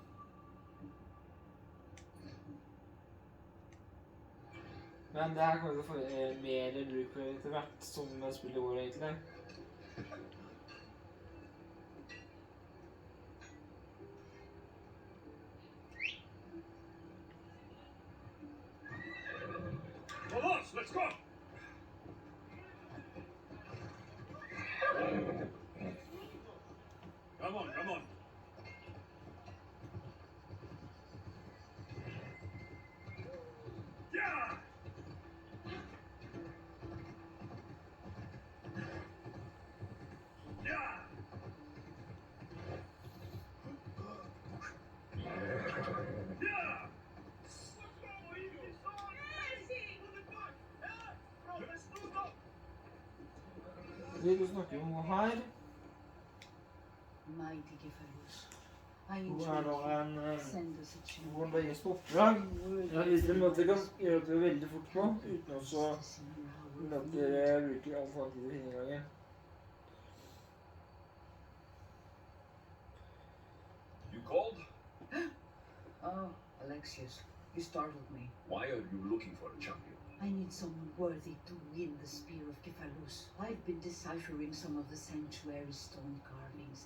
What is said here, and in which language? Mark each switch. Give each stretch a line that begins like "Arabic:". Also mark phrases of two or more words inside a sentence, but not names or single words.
Norwegian: Men det her kommer til å få mer bruk for etter hvert, som spillet går egentlig.
English: Vamos, let's go! Come on, come on. Yeah! Yeah! Yeah!
Norwegian: Vi snakker om noe her.
English: Mighty Gefalus, I
Norwegian: Hvor
English: entreat
Norwegian: er da
English: you, send us a
Norwegian: hvor
English: chance.
Norwegian: det gis på oppdrag. Jeg viser en måte jeg kan gjøre det veldig fort på, uten også at jeg bruker all fantid i finnegangen.
English: You called? Oh, Alexius, you startled me. Why are you looking for a champion? I need someone worthy to win the Spear of Gefalus. I've been deciphering some of the sanctuary stone carvings.